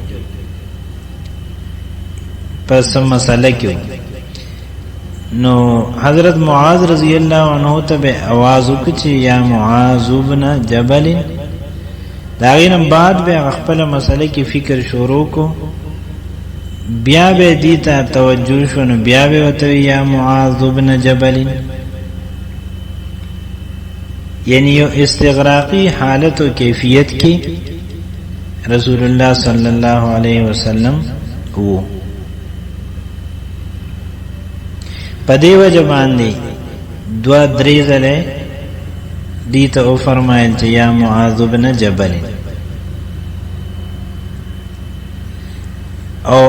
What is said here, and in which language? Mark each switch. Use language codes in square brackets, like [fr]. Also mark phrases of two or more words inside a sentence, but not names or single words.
[ps] پس مسئله کې نو حضرت معاذ [ar] رضی الله عنه [ps] ته به आवाज وکړي چې یا معاذ ابن جبل دا غینم بعد به خپل مسئله کې فکر شروع کو بیا به دې ته توجه شونه بیا به وته یا معاذ ابن جبل یعنی یو استغراقی حالت و کیفیت کی رسول اللہ [ar] صلی اللہ علیہ وسلم [ps] وو پدې وجه باندې دوا درې ځله دې ته او فرمایل چې یا معاذ بن جبل او